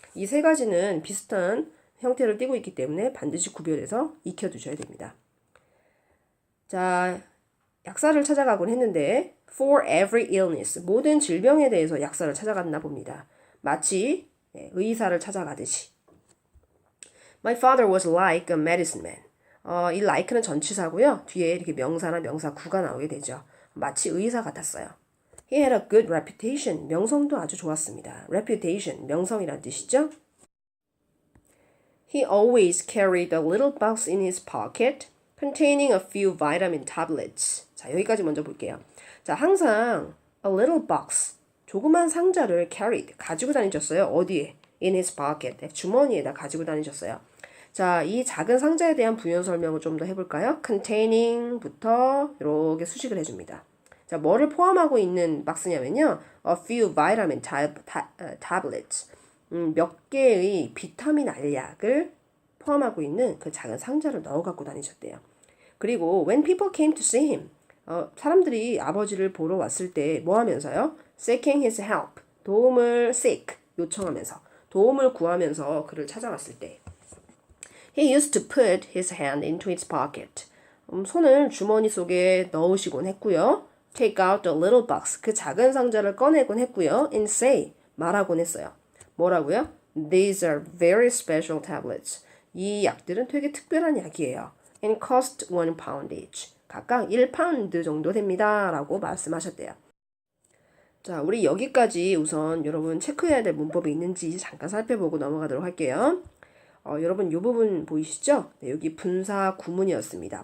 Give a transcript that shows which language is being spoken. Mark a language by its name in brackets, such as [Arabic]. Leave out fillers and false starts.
[Korean] 이 세 가지는 비슷한 형태를 띠고 있기 때문에 반드시 구별해서 익혀두셔야 됩니다. 자, 약사를 찾아가곤 했는데 [English] for every illness, [Korean] 모든 질병에 대해서 약사를 찾아갔나 봅니다. 마치 의사를 찾아가듯이. [English] My father was like a medicine man. [Korean] 이 like는 전치사고요. 뒤에 이렇게 명사나 명사구가 나오게 되죠. 마치 의사 같았어요. [English] He had a good reputation. [Korean] 명성도 아주 좋았습니다. Reputation, 명성이란 뜻이죠. [English] He always carried a little box in his pocket containing a few vitamin tablets. [Korean] 자, 여기까지 먼저 볼게요. 자, 항상 [English] a little box, [Korean] 조그만 상자를 carried, 가지고 다니셨어요. 어디에? [English] In his pocket, [Korean] 주머니에다 가지고 다니셨어요. 자, 이 작은 상자에 대한 부연 설명을 좀 더 해볼까요? containing 부터 이렇게 수식을 해줍니다. 자, 뭐를 포함하고 있는 박스냐면요. [English] A few vitamin tablets. [Korean] 몇 개의 비타민 알약을 포함하고 있는 그 작은 상자를 넣어 갖고 다니셨대요. 그리고 [English] when people came to see him. [Korean] 사람들이 아버지를 보러 왔을 때 뭐 하면서요? [English] seeking his help. [Korean] 도움을 seek, 요청하면서. 도움을 구하면서 그를 찾아왔을 때. [English] He used to put his hand into his pocket. [Korean] 손을 주머니 속에 넣으시곤 했고요. [English] Take out a little box. [Korean] 그 작은 상자를 꺼내곤 했고요. [English] And say. [Korean] 말하곤 했어요. 뭐라고요? [English] These are very special tablets. [Korean] 이 약들은 되게 특별한 약이에요. [English] And cost 1 pound each. [Korean] 각각 1파운드 정도 됩니다. 라고 말씀하셨대요. 자, 우리 여기까지 우선 여러분 체크해야 될 문법이 있는지 잠깐 살펴보고 넘어가도록 할게요. 여러분 이 부분 보이시죠? 네, 여기 분사 구문이었습니다.